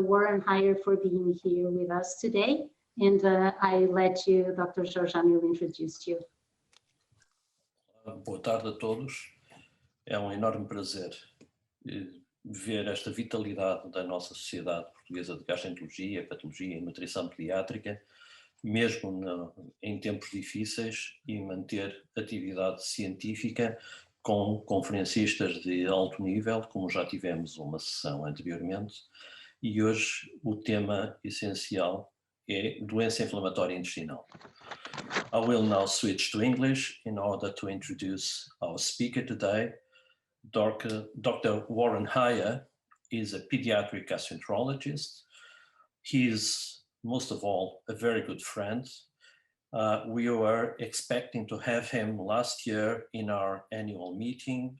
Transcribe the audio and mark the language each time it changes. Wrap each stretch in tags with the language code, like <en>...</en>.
<en>Warren Heyer, for being here with us today, and I let you, Dr. Jorge Anil, introduce you.</en> <pt>Boa tarde a todos. É um enorme prazer ver esta vitalidade da nossa Sociedade Portuguesa de Gastroenterologia, Patologia e Nutrição Pediátrica, mesmo em tempos difíceis, e manter atividade científica com conferencistas de alto nível, como já tivemos uma sessão anteriormente, e hoje o tema essencial é doença inflamatória intestinal.</pt> <en>I will now switch to English in order to introduce our speaker today. Dr. Warren Heyer is a pediatric gastroenterologist. He is, most of all, a very good friend. We were expecting to have him last year in our annual meeting.</en>